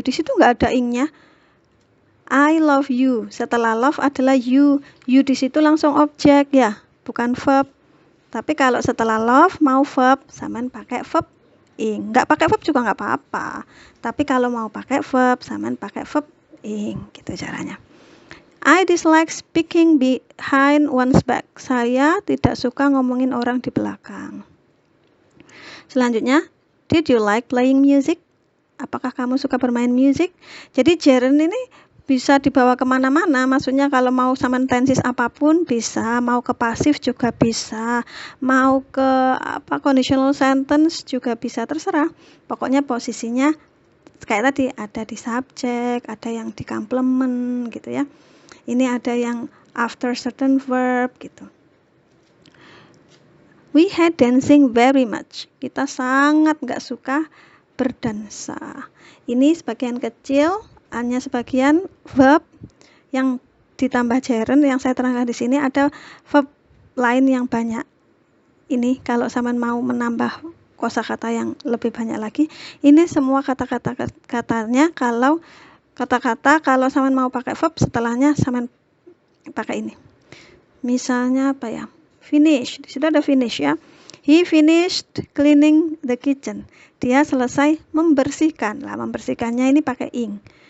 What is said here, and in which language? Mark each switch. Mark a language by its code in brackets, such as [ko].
[id] Di situ nggak ada ing-nya. [en] I love you. [id] Setelah love adalah you. You di situ langsung objek ya, bukan verb. Tapi kalau setelah love mau verb, sampean pakai verb ing. Nggak pakai verb juga nggak apa-apa. Tapi kalau mau pakai verb, sampean pakai verb ing. Gitu caranya. [en] I dislike speaking behind one's back. [id] Saya tidak suka ngomongin orang di belakang. [en] Selanjutnya, did you like playing music? [id] Apakah kamu suka bermain musik? Jadi gerund ini bisa dibawa kemana-mana. Maksudnya kalau mau sama tenses apapun bisa, mau ke pasif juga bisa, mau ke conditional sentence juga bisa, terserah. Pokoknya posisinya kayak tadi, ada di subject, ada yang di complement gitu ya. Ini ada yang after certain verb gitu. [en] We hate dancing very much. [id] Kita sangat nggak suka berdansa. Ini sebagian kecil, hanya sebagian verb yang ditambah gerund yang saya terangkan di sini. Ada verb lain yang banyak. Ini kalau sampean mau menambah kosakata yang lebih banyak lagi, ini semua kata-katanya kalau kata-kata kalau sampean mau pakai verb setelahnya sampean pakai ini. Misalnya apa ya? Finish, di situ ada finish ya. [en] He finished cleaning the kitchen. [id] Dia selesai membersihkan. Lah, membersihkannya ini pakai ing.